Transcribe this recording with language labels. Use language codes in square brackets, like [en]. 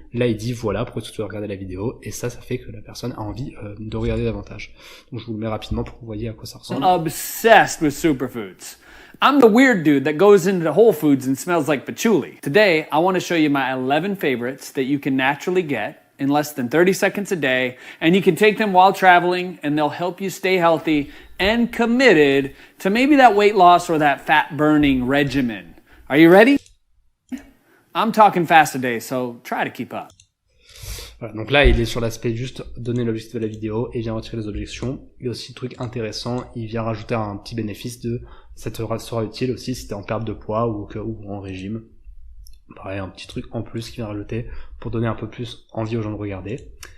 [fr] Là, il dit voilà pourquoi tu dois regarder la vidéo, et ça fait que la personne a envie de regarder davantage. Donc je vous le mets rapidement pour que vous voyez à quoi ça ressemble. [en] Obsessed with superfoods. I'm the weird dude that goes into Whole Foods and smells like patchouli. Today, I want to show you my 11 favorites that you can naturally get in less than 30 seconds a day, and you can take them while traveling, and they'll help you stay healthy and committed to maybe that weight loss or that fat burning regimen. Are you ready? I'm talking fast today, so try to keep up. [fr] Voilà, donc là, il est sur l'aspect juste donner l'objectif de la vidéo et vient retirer les objections. Il y a aussi un truc intéressant, il vient rajouter un petit bénéfice de ça te sera utile aussi si t'es en perte de poids ou en régime. Pareil, un petit truc en plus qui vient rajouter pour donner un peu plus envie aux gens de regarder.